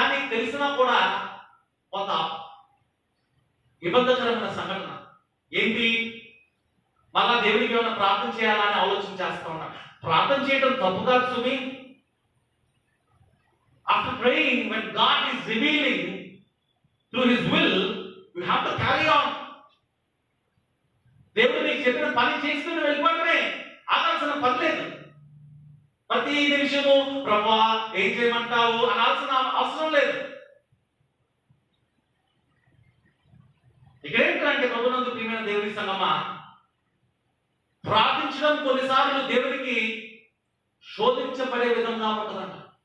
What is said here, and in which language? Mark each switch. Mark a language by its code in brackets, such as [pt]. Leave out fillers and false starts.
[te] తెలిసినా కూడా కొంత ఇబ్బందికరమైన సంఘటన ఏంటి? మళ్ళా దేవుడికి ఏమైనా ప్రార్థన చేయాలని ఆలోచన చేస్తా ఉన్నా. ప్రార్థన చేయడం తప్పు కాదు సుమి. [en] After praying, when God is revealing through His will, you have to carry on. [te] దేవుడు నీకు చెప్పిన పని చేసుకుని వెళ్ళిపోవడమే, ఆగాల్సిన పని లేదు. ప్రతి నిమిషము ప్రభువా ఏం చేయమంటావు అనాల్సిన అవసరం లేదు. ఇక్కడ ఏంటంటే ప్రభునందు ప్రియమైన దేవుని సంగమా, ప్రార్థించడం కొన్నిసార్లు దేవుడికి శోధించబడే విధంగా ఉంటుందంట.